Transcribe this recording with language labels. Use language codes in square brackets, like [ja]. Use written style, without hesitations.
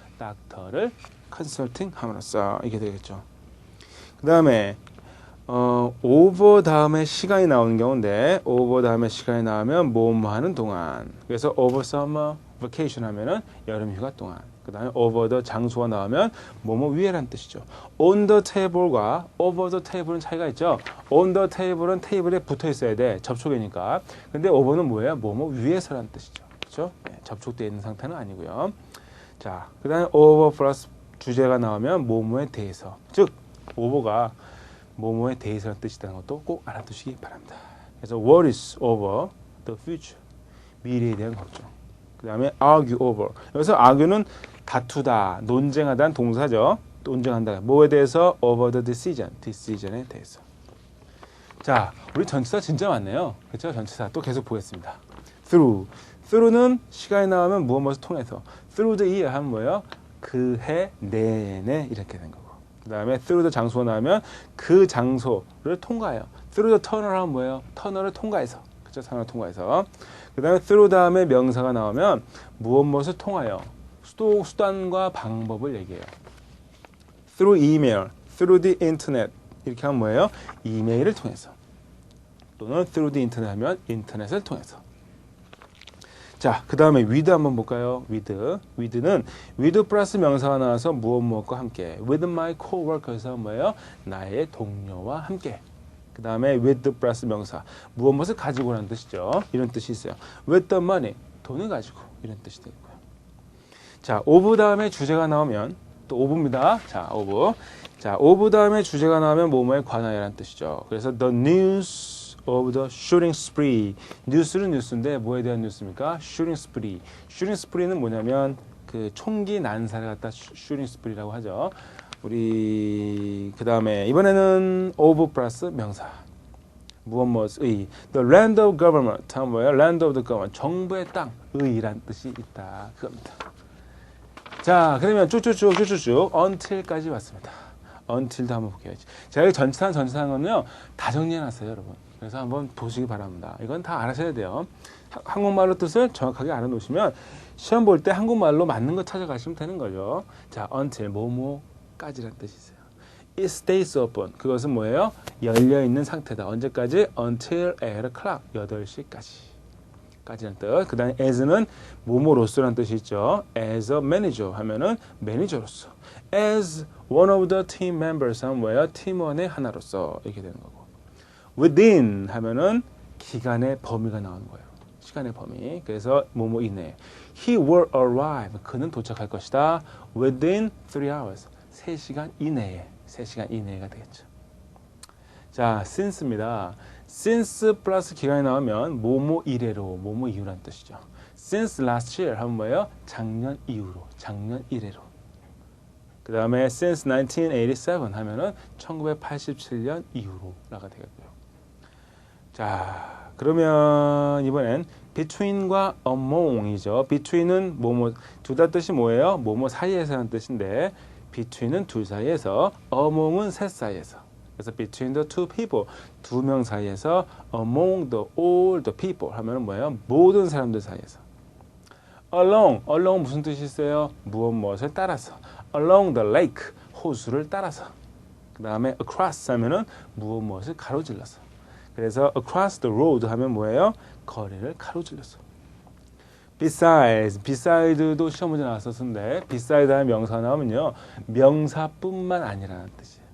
[ko] 닥터를 컨설팅 함으로써 이게 되겠죠. 그 다음에 over 다음에 시간이 나오는 경우인데 over 다음에 시간이 나오면 뭐뭐 하는 동안. 그래서 [en] over summer vacation [ko] 하면은 여름 휴가 동안. 그 다음에 over the 장소가 나오면 뭐뭐 위에라는 뜻이죠. [en] on the table과 over the table은 [ko] 차이가 있죠. on the table은 테이블에 붙어 있어야 돼. 접촉이니까. 근데 over는 뭐예요? 뭐뭐 위에서라는 뜻이죠. 그렇죠? 네, 접촉되어 있는 상태는 아니고요. 자, 그 다음에 over 플러스 주제가 나오면 뭐뭐에 대해서. 즉, over가 뭐뭐에 대해서라는 뜻이라는 것도 꼭 알아두시기 바랍니다. [en] 그래서 what is over the future? [ko] 미래에 대한 걱정. 그 다음에 argue over. 여기서 argue는 다투다, 논쟁하다는 동사죠. 논쟁한다. 뭐에 대해서? [en] over the decision. [ko] decision에 대해서. 자, 우리 전치사 진짜 많네요. 그렇죠? 전치사 또 계속 보겠습니다. [en] through. [ko] through는 시간이 나오면 무엇을 통해서. [en] through the year [ko] 하면 뭐예요? 그 해 내내 이렇게 된 거고. 그 다음에 through the 장소가 나오면 그 장소를 통과해요. [en] through the tunnel [ko] 하면 뭐예요? 터널을 통과해서. 그렇죠? 터널을 통과해서. 그 다음에 through 다음에 명사가 나오면 무엇을 통하여. 수단과 방법을 얘기해요. [en] through email, through the internet [ko] 이렇게 하면 뭐예요? 이메일을 통해서. 또는 [en] through the internet [ko] 하면 인터넷을 통해서. 자, 그 다음에 with 한번 볼까요? with는 with 플러스 명사가 나와서 무엇과 함께. [en] with my coworkers에서 [ko] 뭐예요? 나의 동료와 함께. 그 다음에 with 플러스 명사. 무엇을 가지고 라는 뜻이죠. 이런 뜻이 있어요. [en] with the money. [ko] 돈을 가지고. 이런 뜻이 되고요. 자, of 다음에 주제가 나오면 또 of입니다. [en] 자, of. [ko] 자, of 다음에 주제가 나오면 뭐뭐에 관하여라는 뜻이죠. 그래서 [en] the news of the shooting spree. [ko] 뉴스는 뉴스인데 뭐에 대한 뉴스입니까? shooting spree. shooting spree는 뭐냐면 그 총기 난사를 갖다 shooting spree라고 하죠. 우리 그 다음에 이번에는 of 플러스 명사. 무엇의 [en] the land of government [ko] 하면 뭐예요? [en] land of the government. [ko] 정부의 땅의란 뜻이 있다. 그겁니다. 자, 그러면 쭉쭉쭉 until까지 왔습니다. until도 한번 볼게요. 제가 전치사는요 다 정리해놨어요, 여러분. 그래서 한번 보시기 바랍니다. 이건 다 알아셔야 돼요. 한국말로 뜻을 정확하게 알아놓으시면 시험 볼 때 한국말로 맞는 거 찾아가시면 되는 거죠. 자, until 뭐뭐까지라는 뜻이 있어요. [en] It stays open. [ko] 그것은 뭐예요? 열려 있는 상태다. 언제까지? [en] Until 8 o'clock. [ko] 8시까지. 까지라는 뜻. 그 다음에 as는 뭐뭐로서라는 뜻이 있죠. [en] As a manager [ko] 하면은 매니저로서. [en] As one of the team members [ko] 하면 뭐예요? 팀원의 하나로서. 이렇게 되는 거고. Within 하면은 기간의 범위가 나오는 거예요. 시간의 범위. 그래서 뭐뭐 이내. [en] He will arrive. [ko] 그는 도착할 것이다. [en] Within 3 hours. [ko] 3시간 이내에. 3시간 이내가 되겠죠. 자, since입니다. since 플러스 기간이 나오면 뭐뭐 이래로, 뭐뭐 이후라는 뜻이죠. [en] since last year [ko] 하면 뭐예요? 작년 이후로, 작년 이래로. 그 다음에 [en] since 1987 [ko] 하면은 1987년 이후로라가 되겠고요. 자, 그러면 이번엔 between과 among이죠. between은 뭐뭐 둘 다 뜻이 뭐예요? 뭐뭐 사이에서라는 뜻인데 between은 둘 사이에서, among은 셋 사이에서. [en] 그래서 between the two people, [ko] 두 명 사이에서, [en] among the all the people [ko] 하면은 뭐예요? 모든 사람들 사이에서. along 무슨 뜻이 있어요? 무엇을 따라서. [en] along the lake, [ko] 호수를 따라서. 그 다음에 across 하면은 무엇을 가로질러서. 그래서 [en] across the road [ko] 하면 뭐예요? 거리를 가로질러서. beside도 시험 문제 나왔었는데 beside 하면 명사 나오면요 명사뿐만 아니라는 뜻이에요.